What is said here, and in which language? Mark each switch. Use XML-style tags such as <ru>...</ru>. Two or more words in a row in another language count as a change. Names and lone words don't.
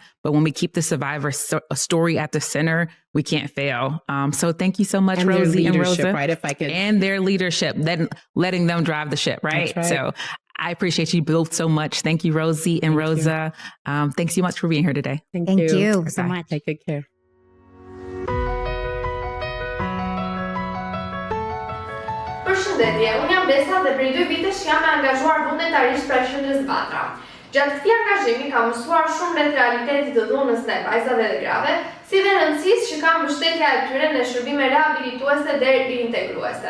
<en>But when we keep the survivor story at the center, we can't fail. So thank you so much, and Rosie their and leadership, Rosa. right? If I could. And their leadership, letting them drive the ship, right? That's right. So I appreciate you both so much. Thank you, Rosie and Rosa. Thanks so much for being here today. Thank you so Bye. much. Take good care.</en> <sq>Përshëndetje, unë jam Besa dhe prej 2 vitesh jam e angazhuar vullnetarisht pra Qendrës Vatra. Gjatë këtij angazhimi kam mësuar shumë rreth realitetit të dhunës ndaj vajzave dhe grave, si dhe rëndësisë që ka mbështetja e tyre në shërbime rehabilituese dhe reintegruese.</sq>